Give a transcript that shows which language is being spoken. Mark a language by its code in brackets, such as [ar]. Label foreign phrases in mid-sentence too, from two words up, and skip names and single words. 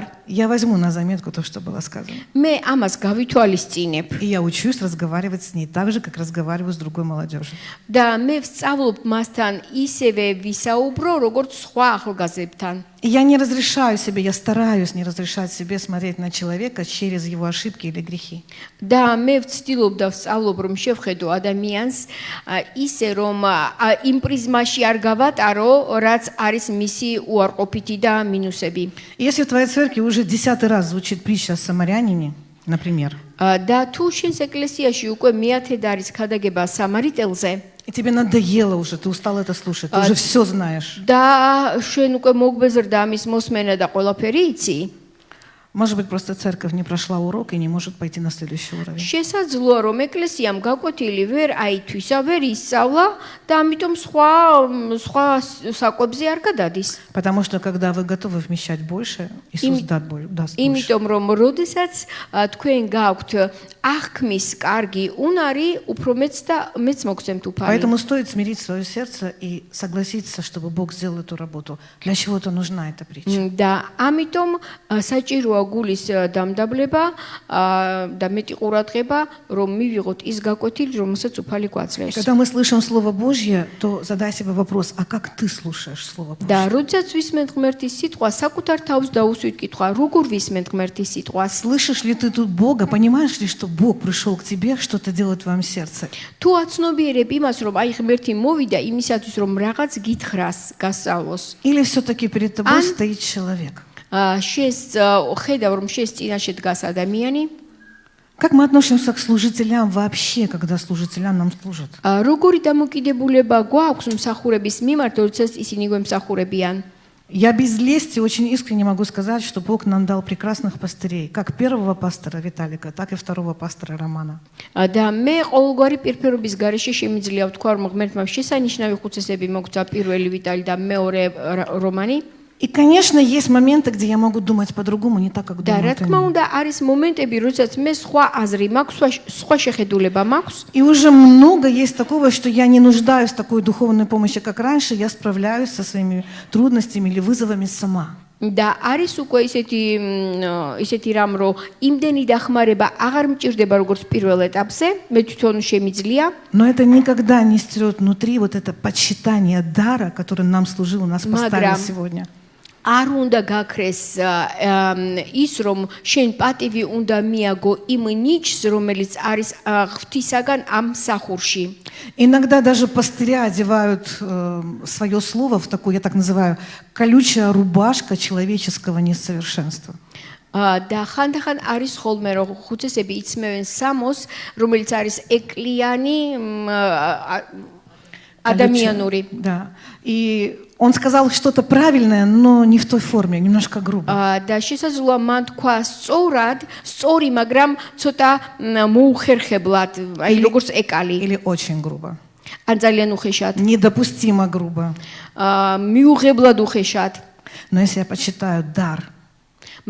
[ru] я возьму на заметку то, что было сказано. [ka] მე ამას გავითვალისწინებ. [ru] И я учусь разговаривать с ней так же, как разговариваю с другой молодежью. [ka] და მე ვსწავლობ მასთან ისევე ვისაუბრო, როგორც სხვა ახალგაზრდებთან. [ru] И я не разрешаю себе, я стараюсь не разрешать себе смотреть на человека через его ошибки или грехи. [ka] და მე ვცდილობ და ვსწავლობ, რომ შევხედო ადამიანს ისე, რომ იმ პრიზმაში არ გავატარო, რაც არის მისი უარყოფითი და მინუსები. [ru] Если в твоей церкви уже 10-й раз звучит притча о самарянине, например, [ka] და თუ შენს ეკლესიაში უკვე მეათედ არის ქადაგება სამარიტელზე, [ru] и тебе надоело уже, ты устал это слушать, ты уже все знаешь. [ka] და შენ უკვე მოგბეზრდა ამის მოსმენა და ყველაფერი იცი, [ru] Может быть, просто церковь не прошла урок и не может пойти на следующий уровень. [ka] შესაძლოა რომ ეკლესიამ გაკვეთილი ვერ აითვისა, ვერ ისწავლა და ამიტომ სხვა საკვებზე არ გადადის. [ru] Потому что когда вы готовы вмещать больше, Иисус даст больше. [ka] იმიტომ რომ როდესაც თქვენ გაქვთ აღქმის კარგი უნარი, უფრო მეც მოგცემთ უფალი. [ru] Поэтому стоит смирить свое сердце и согласиться, чтобы Бог сделал эту работу. Для чего-то нужна эта притча. [ka] და ამიტომ საჭიროა გულის დამდაბლება და მეტი ყურადღება, რომ მივიღოთ ის გაკვეთილი, რომელსაც უფალი [ru] И [ka] გვაძლევს. [ru] когда мы слышим Слово Божье, то задай себе вопрос: а как ты слушаешь Слово Божье? [ka] და როდესაც ვისმენთ ღმერთის სიტყვა, საკუთარ თავს დაუსვით კითხვა, როგორ ვისმენთ ღმერთის სიტყვას? [ru] Слышишь ли ты тут Бога? Понимаешь ли, что Бог пришел к тебе, что-то делать в твоем сердце? [ka] თუ აცნობიერებ იმას, რომ აი ღმერთი მოვიდა იმისათვის, რომ რაღაც გითხრას, გასწავლოს. [ru] Или все-таки перед тобой стоит человек? [ka] შენს ხედავ, რომ შენს წინაშე დგას ადამიანი. [ru] Как мы относимся к служителям вообще, когда служителям нам служат? [ka] როგორი დამოკიდებულება გვაქვს მსახურების მიმართ, როდესაც ისინი გვემსახურებიან? [ru] Я без лести очень искренне могу сказать, что Бог нам дал прекрасных пастырей, как первого пастора Виталика, так и второго пастора Романа. [ka] და მე ყოველგვარი პირფერობის გარეშე შემიძლია ვთქვა, რომ ღმერთმა შესანიშნავი ხუცესები მოგცა პირველი ვიტალი და მეორე რომანი. [ru] И, конечно, есть моменты, где я могу думать по-другому, не так, как [ka] და რა [ru] думают [ka] თქმა [ru] они. [ka] უნდა, არის მომენტები, როდესაც მე სხვა აზრი მაქვს, სხვა შეხედულება მაქვს. [ru] И уже много есть такого, что я не нуждаюсь в такой духовной помощи, как раньше, я справляюсь со своими трудностями или вызовами сама. [ka] და არის უკვე ისეთი რამ, რომ იმდენი დახმარება აღარ მჭირდება როგორც პირველ ეტაპზე, მე თვითონ შემიძლია. [ru] Но это никогда не стерет внутри вот это почитание дара, который нам служил, нас поставил сегодня. [ka] არ უნდა გაქრეს ის, რომ შენ პატივი უნდა მიაგო იმ ნიჭს, რომელიც არის ღვთისაგან ამ მსახურში. [ru] Иногда даже пастыря одевают свое слово в такую, я так называю, колючая рубашка человеческого несовершенства. [ka] და ხანდახან არის ხოლმე, რომ ხუცესები იცმევენ სამოს, რომელიც არის ეკლიანი ადამიანური. [ru] Да. И он сказал что-то правильное, но не в той форме, немножко грубо. [ka] და შესაძლოა მან თქვა სწორი, მაგრამ ცოტა მოუხერხებლად, აი როგორც ეკალი. [ru] Или очень грубо. [ka] ან ძალიან უხეშად. [ru] Недопустимо грубо. [ka] მიუღებლად უხეშად. [ru] Но если я почитаю дар,